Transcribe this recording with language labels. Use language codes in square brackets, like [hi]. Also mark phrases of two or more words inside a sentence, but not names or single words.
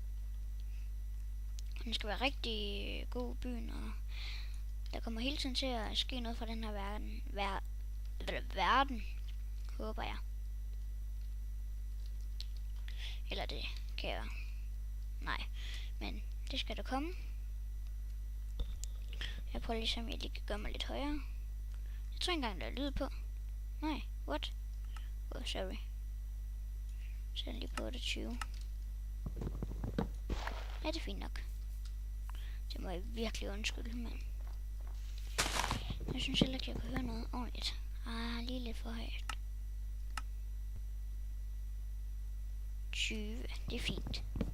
[da] Den skal være rigtig god byen, og der kommer hele tiden til at ske noget fra den her verden, håber jeg. Eller det kan jeg. Nej, men det skal der komme. Jeg prøver ligesom, jeg lige kan gøre mig lidt højere. Jeg tror ikke engang, der er lyd på. Nej, [en] what? Oh, sorry. [da] Så er den lige på 28. Ja, det er fint nok. Det må jeg virkelig undskylde, men jeg synes heller ikke, jeg kan høre noget ordentligt. Lige lidt for højt. 20, det er fint.